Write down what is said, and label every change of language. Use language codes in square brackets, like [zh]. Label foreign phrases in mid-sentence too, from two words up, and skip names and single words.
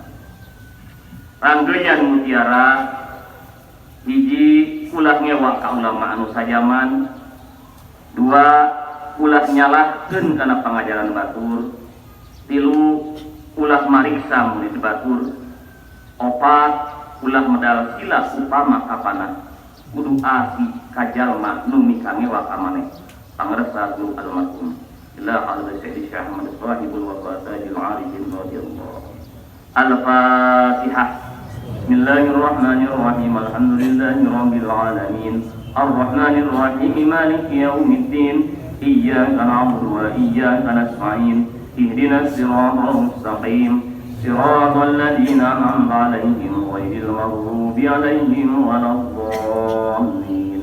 [su] Ranggeunyan mutiara hiji ulah ngewa ka ulama anu sajaman, dua ulah nyalahkeun kana pangajaran batur, tilu ulah mariksa murid batur, opat ulah medal sila upama kapana kudu asi kajalma nu mikangewa ka maneh pangresa guru almarhum [ar] إلى حضرة [su] Syekh Ahmad Shahibul Wafatajul Arifin radhiyallahu. [ar] Al-Fatihah. بسم الله الرحمن الرحيم. الحمد لله رب العالمين. الرحمن الرحيم. مالك يوم الدين. إياك نعبد وإياك نستعين. اهدنا الصراط المستقيم. صراط الذين أنعمت عليهم غير المغضوب عليهم ولا الضالين.